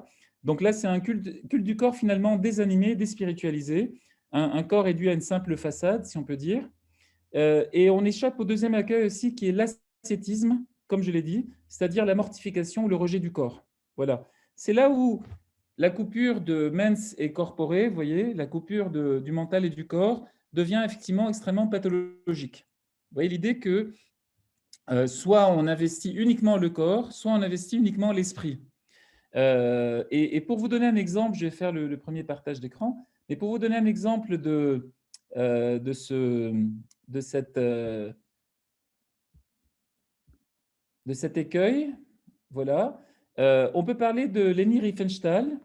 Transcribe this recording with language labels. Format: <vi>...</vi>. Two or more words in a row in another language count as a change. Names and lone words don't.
<fr>Donc là, c'est un culte du corps finalement désanimé, déspiritualisé, un corps réduit à une simple façade, si on peut dire. Et on échappe au deuxième accueil aussi, qui est l'ascétisme, comme je l'ai dit, c'est-à-dire la mortification ou le rejet du corps. Voilà. C'est là où la coupure de</fr> <la>mens et corpore,</la> <fr>vous voyez, la coupure du mental et du corps, devient effectivement extrêmement pathologique. Vous voyez l'idée que soit on investit uniquement le corps, soit on investit uniquement l'esprit. Et pour vous donner un exemple, je vais faire le premier partage d'écran, mais pour vous donner un exemple euh, de, ce, de, cette, de cet écueil, voilà, on peut parler de Leni Riefenstahl.</fr>